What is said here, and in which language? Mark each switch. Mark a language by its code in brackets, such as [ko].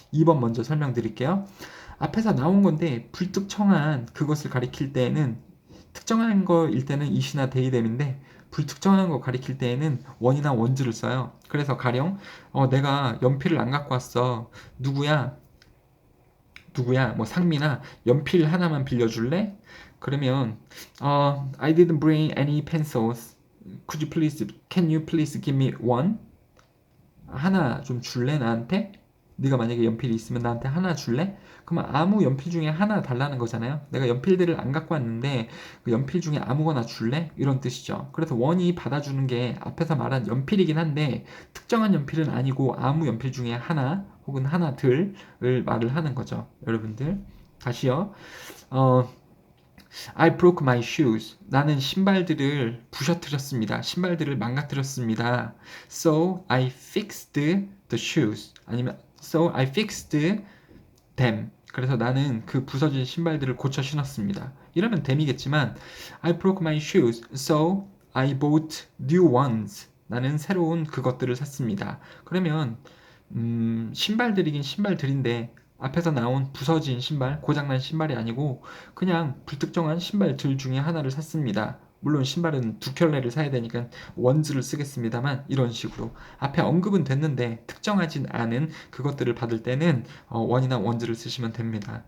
[ko] 2번 먼저 설명드릴게요. 앞에서 나온 건데 불특정한 그것을 가리킬 때에는, 특정한 거일 때는 it이나 they, them인데 불특정한 거 가리킬 때에는 one이나 ones를 써요. 그래서 가령 내가 연필을 안 갖고 왔어. 누구야? 뭐 상민아, 연필 하나만 빌려줄래? [en] 그러면 I didn't bring any pencils. Can you please give me one? [ko] 하나 좀 줄래, 나한테? 네가 만약에 연필이 있으면 나한테 하나 줄래? 그러면 아무 연필 중에 하나 달라는 거잖아요. 내가 연필들을 안 갖고 왔는데 그 연필 중에 아무거나 줄래? 이런 뜻이죠. 그래서 원이 받아주는 게 앞에서 말한 연필이긴 한데 특정한 연필은 아니고 아무 연필 중에 하나 혹은 하나들을 말을 하는 거죠, 여러분들. 다시요. [en] I broke my shoes. [ko] 나는 신발들을 부셔뜨렸습니다. 신발들을 망가뜨렸습니다. [en] So I fixed the shoes. [ko] 아니면 [en] So I fixed them. [ko] 그래서 나는 그 부서진 신발들을 고쳐 신었습니다. 이러면 them이겠지만 [en] I broke my shoes. So I bought new ones. [ko] 나는 새로운 그것들을 샀습니다. 그러면 신발들이긴 신발들인데 앞에서 나온 부서진 신발, 고장난 신발이 아니고 그냥 불특정한 신발들 중에 하나를 샀습니다. 물론 신발은 두 켤레를 사야 되니까 원즈를 쓰겠습니다만 이런 식으로 앞에 언급은 됐는데 특정하진 않은 그것들을 받을 때는 원이나 원즈를 쓰시면 됩니다.